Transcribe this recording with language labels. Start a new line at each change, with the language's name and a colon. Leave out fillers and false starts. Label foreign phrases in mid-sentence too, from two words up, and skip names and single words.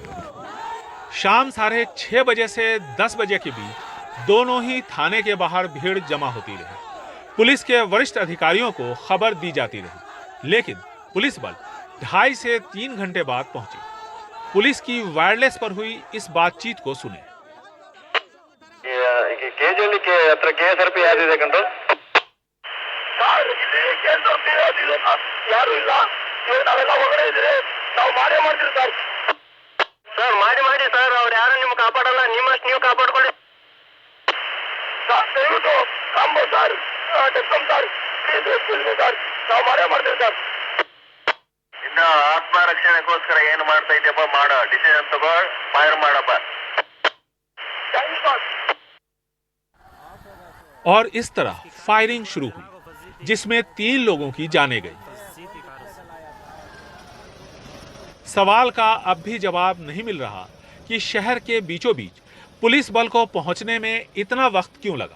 Hindi: शाम 6:30 बजे से 10 बजे के बीच दोनों ही थाने के बाहर भीड़ जमा होती रही। पुलिस के वरिष्ठ अधिकारियों को खबर दी जाती रही, लेकिन पुलिस बल 2.5 से 3 घंटे बाद पहुंची। पुलिस की वायरलेस पर हुई इस बातचीत को सुने।
Kannada: ಸರ್ ಮಾಡಿ ಸರ್, ಅವ್ರು ಯಾರು ನಿಮ್ಗೆ ಕಾಪಾಡಲ್ಲ, ನಿಮ್ಮಷ್ಟು ನೀವು ಕಾಪಾಡ್ಕೊಳ್ಳಿ ದಯವಿಟ್ಟು ಸರ್, ಸರ್ ನಾವು ಮಾಡ್ತೀವಿ ಸರ್। ಇನ್ನು ಆತ್ಮರಕ್ಷಣೆಗೋಸ್ಕರ ಏನು ಮಾಡ್ತಾ ಇದ್ದೀಯಪ್ಪ, ಮಾಡೋ ಡಿಸಿಷನ್ ತಗೋ, ಫೈರ್ ಮಾಡಪ್ಪ।
Hindi: और इस तरह फायरिंग शुरू हुई, जिसमें 3 लोगों की जानें गई। सवाल का अब भी जवाब नहीं मिल रहा कि शहर के बीचों बीच पुलिस बल को पहुंचने में इतना वक्त क्यों लगा।